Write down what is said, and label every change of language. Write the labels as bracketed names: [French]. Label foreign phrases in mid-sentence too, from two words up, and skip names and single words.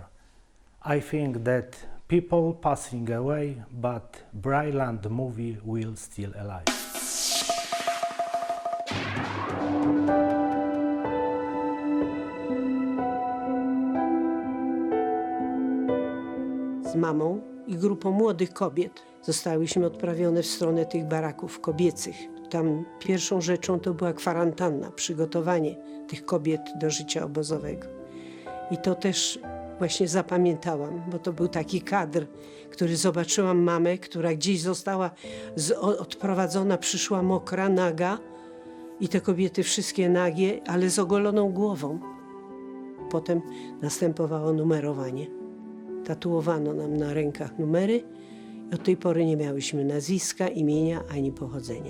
[English] I think that people passing away, but brilliant movie will still alive. [Polish] Z mamą i grupą młodych kobiet zostałyśmy odprawione w stronę tych baraków kobiecych. Tam pierwszą rzeczą to była kwarantanna, przygotowanie tych kobiet do życia obozowego. I to też właśnie zapamiętałam, bo to był taki kadr, który zobaczyłam mamę, która gdzieś została odprowadzona, przyszła mokra, naga i te kobiety wszystkie nagie, ale z ogoloną głową. Potem następowało numerowanie. Tatuowano nam na rękach numery i od tej pory nie miałyśmy nazwiska, imienia ani pochodzenia.